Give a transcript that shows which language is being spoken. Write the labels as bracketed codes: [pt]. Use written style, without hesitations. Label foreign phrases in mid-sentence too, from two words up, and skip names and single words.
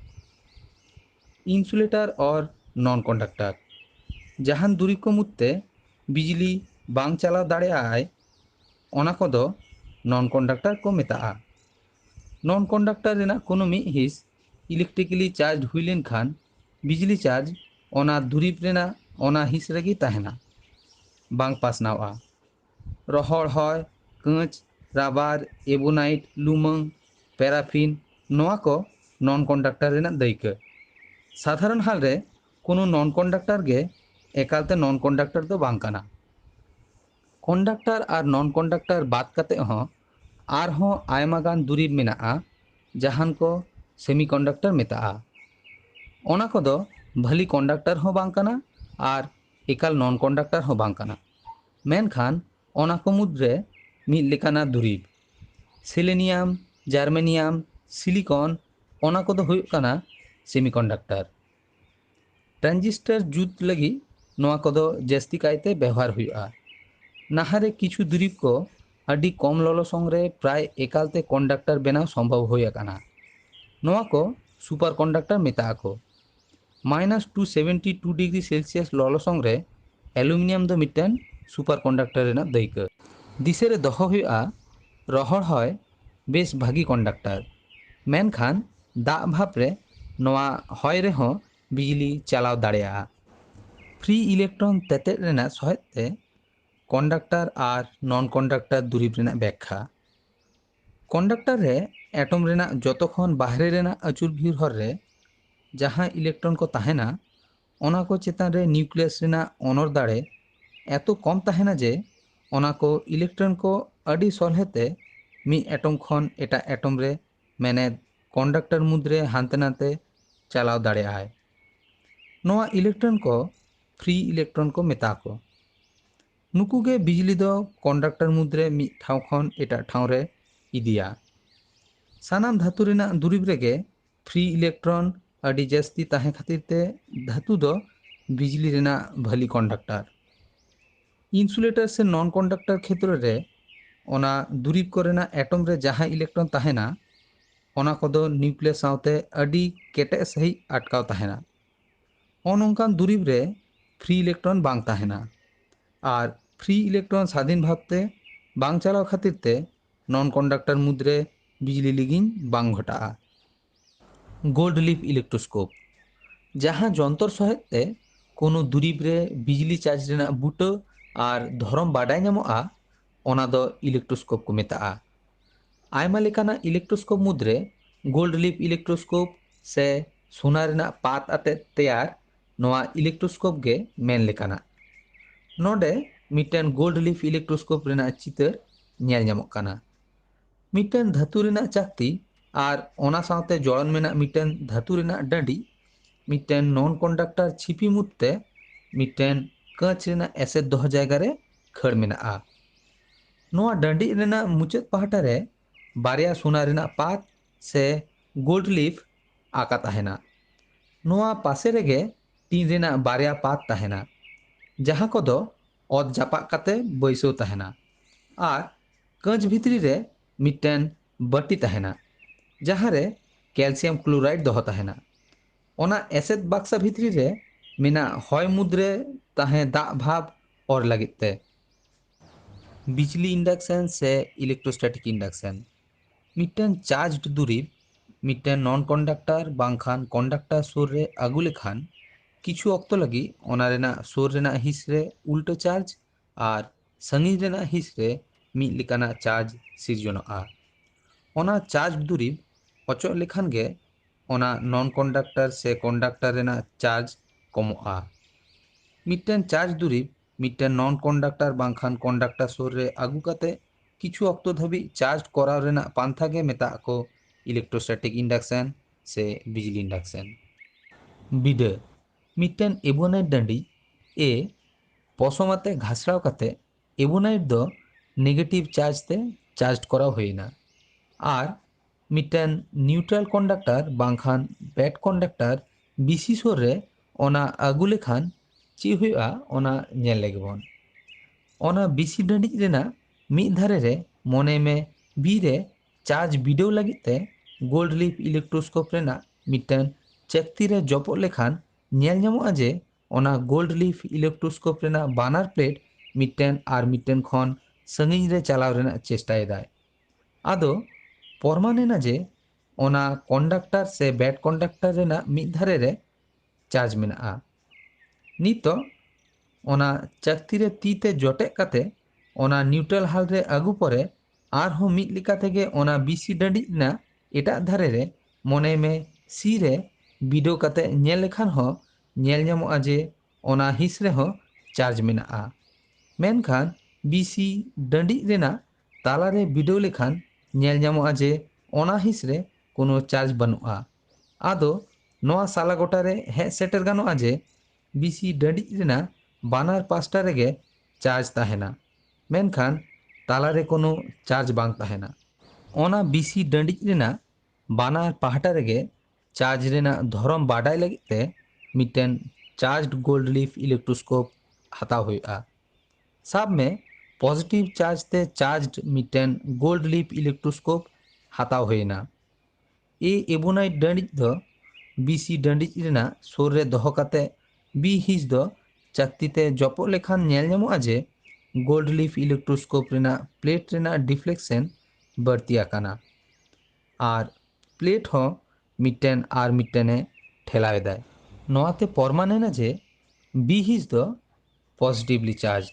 [sat] इंसुलेटर और [en] non conductor [sat] जहान दुरीब को मुद्दे बिजली बांग चलाव दाड़ेया आय ओना कोदो नॉन कंडक्टर को मेताआ [en] non conductor [sat] रेना कोनो मिद हिस [en] electrically charge [sat] हुई लेन खान बिजली चार्ज ओना दुरीब रेना ओना हिस रेगी ताहेना बांग पासनावा रहड़ हय कांच [en] rubber ebonite [sat] लुमंग पैराफिन नोआ को [en] non conductor [sat] रेना दायिका साधारण हाल रे कोनो [en] non conductor [sat] गे एकालते [en] non conductor [sat] दो बांग काना कंडक्टर और [en] non conductor [sat] बात कते हों आरहों आयमागान दुरीब मेनाआ जहान को [en] semi conductor [sat] मेताआ ओना कोदो भली कंडक्टर हो बांग काना और एकाल [en] non conductor [sat] हो बांग काना मेनखान ओना को मुद्रे मिद लेकाना दुरीब सेलेनियम जार्मेनियम सिलिकन ओना कोदो हुयुग काना [en] semi conductor transistor [sat] जुत लगी नोआ कोदो जास्ती कायते व्यवहार हुयुआ नाहारे किछु दुरीब को अडी कम ललोसंग रे प्राय एकालते कंडक्टर बनाव संभव होय आकाना नोआ को [en] super conductor [sat] मेताआ को -272 [en] degree Celsius [sat] ललोसंग रे एलुमिनियम दो मिटन [en] super conductor [sat] रेना दायिका दिसेरे दोहो हुयुआ रहड़ हय बेस भागी कंडक्टर मेनखान दाग भाप रे नोआ हय रेहों बिजली चलाव दाड़ेया [en] free electron [sat] तेतेद रेना सहायते कंडक्टर और [en] non conductor [sat] दुरीब रेना व्याख्या कंडक्टर रे एटम रेना जतोखन बाहरे रेना अचुर भीड़ हर रे जहां इलेक्ट्रन को ताहेना ओना को चेतान रे न्यूक्लियस रेना अनर दाड़े एतो कम ताहेना जे ओना को इलेक्ट्रन को अडी सलहेते मी एटम खन एटा एटम रे मेने कंडक्टर मुद्रे हानते नाते चलाव दाड़ेया है नोआ इलेक्ट्रन को [en] free electron [sat] को मेता को नुकुगे बिजली दो कंडक्टर मुद्रे मी ठाव खन एटा ठाव रे इदिया सानाम धातु रेना दुरीब रेगे [en] free electron [sat] अडी जास्ती ताहे खातिर ते धातु दो बिजली रेना भली कंडक्टर इंसुलेटर से [en] non conductor [sat] क्षेत्र रे ओना दुरीब को रेना एटम रे जहां इलेक्ट्रन ताहेना ओना कोदो न्यूक्लियस सावते अडी केटे सही अटकाव ताहेना ओनोंकान दुरीब रे [en] free electron [sat] बांग ताहेना और [en] free electron [sat] स्वाधीन भावते बांग चलाव खातिर ते [en] non conductor [sat] मुद्रे बिजली लिगिन बांग घटाआ [en] gold leaf electroscope [sat] जहां जंतर सहायते कोनो दुरीब रे बिजली चार्ज रेना बूटा और धरम बाडाय नामोआ ओना दो इलेक्ट्रोस्कोप को मेताआ आयमा लेकाना इलेक्ट्रोस्कोप मुद्रे [en] gold leaf electroscope [sat] से सोना रेना पात आते तैयार नोआ इलेक्ट्रोस्कोप गे मेन लेकाना नोडे मिटन [en] gold leaf electroscope [sat] रेना चितर नेल ᱧᱟᱢᱚᱜ ᱠᱟᱱᱟ मिटन धातु रेना चाकती और ओना सावते जड़न मेना मिटन धातु रेना डांडी मिटन [en] non conductor [sat] छिपी मुदते मिटन कांच रेना एसेद दोह जायगा रे खड़ मेनाआ नोआ डांडी रेना मुचाद पहाटा रे बारिया सोना रेना पात से [en] gold leaf [sat] आका ताहेना ᱱᱚᱣᱟ ᱯᱟᱥᱮ ᱨᱮᱜᱮ ᱴᱤᱱ ᱨᱮᱱᱟᱜ ᱵᱟᱨᱭᱟ ᱯᱟᱛ ᱛᱟᱦᱮᱱᱟ ᱡᱟᱦᱟᱸ ᱠᱚᱫᱚ ᱚᱛ ᱡᱟᱯᱟᱜ ᱠᱟᱛᱮ ᱵᱟᱹᱭᱥᱟᱹᱣ ᱛᱟᱦᱮᱱᱟ ᱟᱨ ᱠᱟᱸᱪ ᱵᱷᱤᱛᱨᱤ ᱨᱮ ᱢᱤᱫᱴᱮᱱ ᱵᱟᱹᱴᱤ ᱛᱟᱦᱮᱱᱟ ᱡᱟᱦᱟᱸ ᱨᱮ [en] calcium chloride [sat] ᱫᱚᱦᱚ ᱛᱟᱦᱮᱱᱟ। ᱚᱱᱟ ᱮᱥᱮᱫ ᱵᱟक्ᱥᱟ ᱵᱷᱤᱛᱨᱤ ᱨᱮ ᱢᱮᱱᱟᱜ ᱦᱚᱭ ᱢᱩᱫᱽᱨᱮ ᱛᱟᱦᱮᱸ ᱫᱟᱜ ᱵᱷᱟᱵ ᱚᱨ ᱞᱟᱹᱜᱤᱫ ᱛᱮ। बिजली इंडक्शन से [en] electrostatic induction [sat] मिट्टन चार्ज दुरीब मिट्टन [en] non conductor [sat] बांखान कंडक्टर सुर रे आगु लेखान किछु ऑक्तो लगी ओना रेना सुर रेना हिस रे उल्टो चार्ज और संगी रेना हिस रे मिद लेकाना चार्ज सिरजनोआ। ओना चार्ज दुरीब अचो लेखान गे ओना [en] non conductor [sat] से कंडक्टर रेना चार्ज कमोआ। मिट्टन चार्ज दुरीब मिट्टन [en] non conductor [sat] बांखान कंडक्टर सुर रे आगु काते किछु ऑक्तो धाबी चार्ज कराव रेना पांथा गे मेता को [en] electrostatic induction [sat] से बिजली इंडक्शन। बिडे मिट्टन एबोनाइट डांडी ए पसमाते घासराव काते एबोनाइट दो [en] negative charge [sat] ते चार्ज कराव होइना और मिट्टन [en] neutral conductor [sat] बांखान [en] bad conductor [sat] बिसी सुर रे ओना आगु लेखान ची हुआ ओना नेल लेगबन। ओना बिसी डांडी रेना मिद धारे रे मने में बी रे चार्ज बिडेव लगिते [en] gold leaf electroscope [sat] रेना मिट्टन चेकती रे जपो लेखान नेल ᱧᱟᱢᱚᱜᱼᱟ जे ओना [en] gold leaf electroscope [sat] रेना बानार प्लेट मिट्टन आर मिट्टन खन संगिन रे चलाव रेना चेष्टाय दाय। आदो परमानेना जे ओना कंडक्टर से [en] bad conductor [sat] रेना मिद धारे रे चार्ज मेनाआ। नितो ओना चक्ति रे तीते जोटे काते ओना न्यूट्रल हाल रे आगु परे आरहो मिद लिका तेगे ओना बीसी डांडी ना एटा धारे रे मने में सी रे बिडो काते नेल लेखान हो नेल ᱧᱟᱢᱚᱜᱼᱟ जे ओना हिस रे हो चार्ज मेनाआ। मेनखान बीसी डांडी रेना ताला रे बिडो लेखान नेल ᱧᱟᱢᱚᱜᱼᱟ जे ओना हिस रे कोनो चार्ज बनुआ। आदो नोआ साला गोटा रे हे सेटर गानोआ जे बीसी डांडी रेना बानार पास्टा रेगे चार्ज ताहेना मेनखान ताला रे कोनो चार्ज बांग ताहेना। ओना बीसी डांडी रेना बानार पाहटा रेगे चार्ज रेना धरम बाडाय लगित ते मिट्टन चार्ज [en] gold leaf electroscope [sat] हताव हुआ। साब में [en] positive charge [sat] ते चार्ज मिट्टन [en] gold leaf electroscope [sat] हताव हुएना। ए एबोनाइट डांडी दो बीसी डांडी रेना सोर रे दोहो काते बी हिस दो चक्ति ते जपो लेखान नेल ᱧᱟᱢᱚᱜᱼᱟ जे [en] gold leaf electroscope [sat] रेना प्लेट रेना डिफ्लेक्शन बढ़ती आकाना और प्लेट हो मिट्टन आर मिट्टने ठेलावे दाय। नोआते परमानेना जे बी हिस दो [en] positively charged.